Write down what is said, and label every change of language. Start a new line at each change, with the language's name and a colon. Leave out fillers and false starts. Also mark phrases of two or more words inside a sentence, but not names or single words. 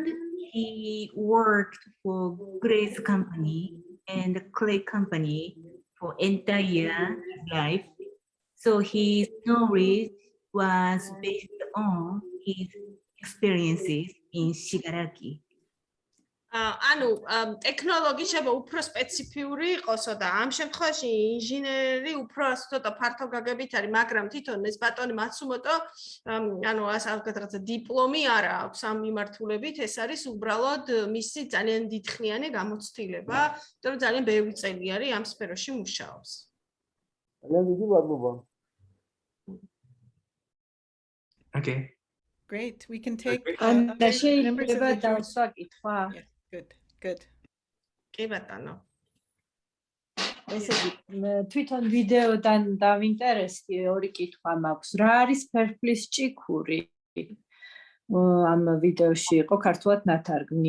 English: He worked for glaze company and clay company for entire life. So his knowledge was based on his experiences in Shigaraki.
Georgian: ანუ ტექნოლოგია შეიძლება უფრო სპეციფიური იყოსო და ამ შემთხვევაში ინჟინერი უფრო ცოტა ფართო გაგებით არის, მაგრამ თვითონ ეს ბატონი მაცუმოტო ანუ რაღაცა დიპლომი არ აქვს ამ მიმართულებით, ეს არის უბრალოდ მისი ძალიან დიდხნიანი გამოცდილება, იმიტომ რომ ძალიან ბევრი წელი არის ამ სფეროში მუშაობს. ძალიან დიდი მადლობა.
English: Okay. Great. We can take
Georgian: შეიძლება დავსვა კითხვა?
English: Good.
Georgian: კი ბატონო. ესე იგი, თვითონ ვიდეოდან დავინტერესდი, ორი კითხვა მაქვს. რა არის ფერფლის ჭიქური? ამ ვიდეოში იყო ქართულად ნათარგმნი.